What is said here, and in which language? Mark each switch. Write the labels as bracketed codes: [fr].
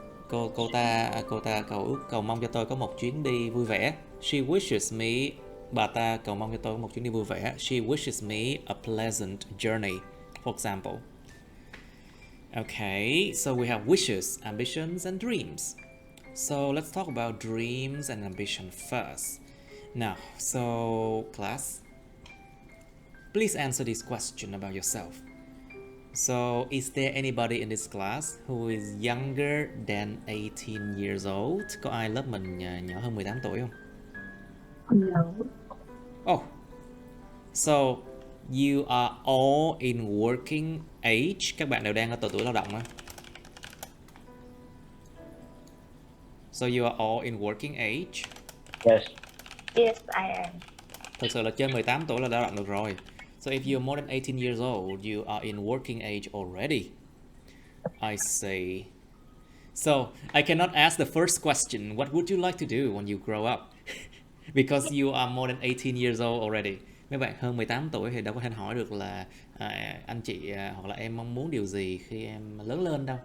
[vi] Cô ta cầu mong cho tôi có một chuyến đi vui vẻ. [en] She wishes me [vi] bà ta cầu mong cho tôi một chuyến đi vui vẻ. [en] She wishes me a pleasant journey, for example. Okay, so we have wishes, ambitions, and dreams. So let's talk about dreams and ambition first. Now, so class, please answer this question about yourself. So, is there anybody in this class who is younger than 18 years old? [vi] Có ai lớp mình nhỏ hơn 18 tuổi không? [en] No. Oh, so you are all in working age. [vi] Các bạn đều đang ở độ tuổi lao động á. [en] So you are all in working age. Yes. Yes, I am. [vi] Thực sự là trên 18 tuổi là đã lao động được rồi. [en] So if you're more than 18 years old, you are in working age already. I see. So I cannot ask the first question, what would you like to do when you grow up? Because you are more than 18 years old already. [vi] Mấy bạn hơn 18 tuổi thì đâu có thể hỏi được là anh chị hoặc là em mong muốn điều gì khi em lớn lên đâu.